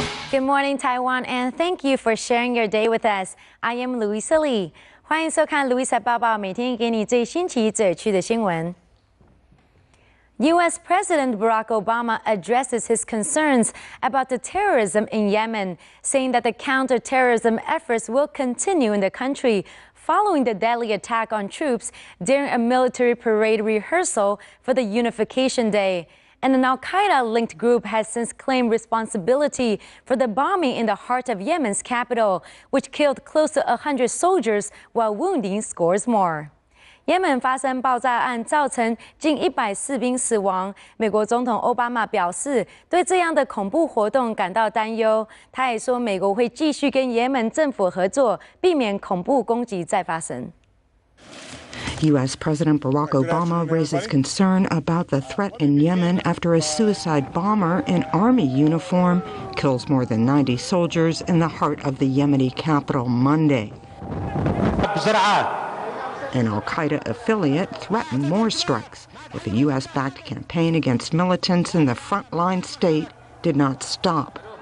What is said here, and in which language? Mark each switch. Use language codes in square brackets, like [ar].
[en] Good morning, Taiwan, and thank you for sharing your day with us. I am Louisa Lee. [zh] 欢迎收看 Louisa 报报，每天给你最新奇、最有趣的新闻。 [en] U.S. President Barack Obama addresses his concerns about the terrorism in Yemen, saying that the counterterrorism efforts will continue in the country following the deadly attack on troops during a military parade rehearsal for the Unification Day. And an al-Qaeda-linked group has since claimed responsibility for the bombing in the heart of Yemen's capital, which killed close to 100 soldiers while wounding scores more. [zh] 也门发生爆炸案，造成近100士兵死亡。美国总统奥巴马表示，对这样的恐怖活动感到担忧。他也说，美国会继续跟也门政府合作，避免恐怖攻击再发生。 [en] U.S. President Barack Obama raises concern about the threat in Yemen after a suicide bomber in army uniform kills more than 90 soldiers in the heart of the Yemeni capital Monday. An al-Qaeda affiliate threatened more strikes if a U.S.-backed campaign against militants in the frontline state did not stop.